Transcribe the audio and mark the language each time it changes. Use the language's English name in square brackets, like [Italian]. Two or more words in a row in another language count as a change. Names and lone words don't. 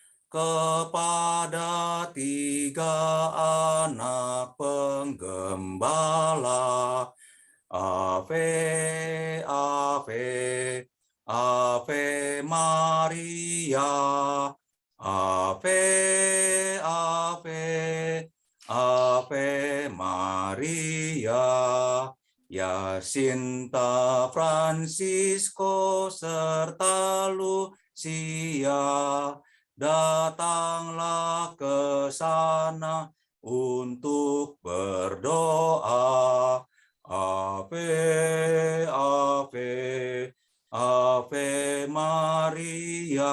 [Indonesian] kepada 3 anak penggembala. [Latin] Ave, Ave, Ave Maria. Ave, Ave, Ave Maria. [Indonesian] Jacinta, Francisco, serta Lucia, datanglah ke sana untuk berdoa. [Latin] Ave, Ave, Ave Maria.